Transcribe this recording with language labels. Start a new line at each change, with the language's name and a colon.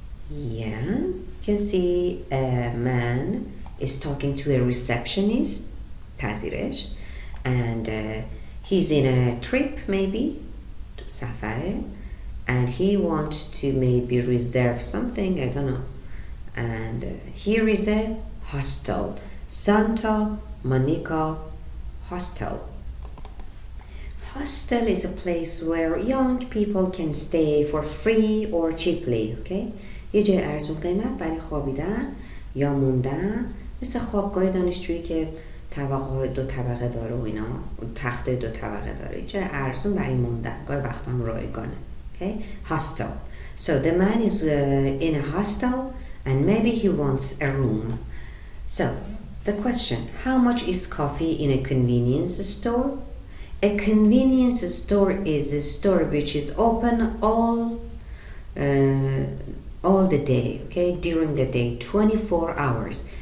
English: Yeah, you can see a man is talking to a receptionist, پذیرش, and he's in a trip maybe, سفره, and he wants to maybe reserve something, I don't know. And here is a hostel, Santa Monica Hostel. Hostel is a place where young people can stay for free or cheaply, okay?
Persian: یه جای ارزون قیمت برای خوابیدن یا موندن، مثل خوابگاه دانشجویی که طبقه 2 طبقه داره و اینا، تخته 2 طبقه داره. یه جای ارزون برای موندن، گاهی وقتا هم رایگانه.
English: Okay? Hostel. So the man is in a hostel and maybe he wants a room. So the question: how much is coffee in a convenience store? A convenience store is a store which is open all the day, okay, during the day, 24 hours.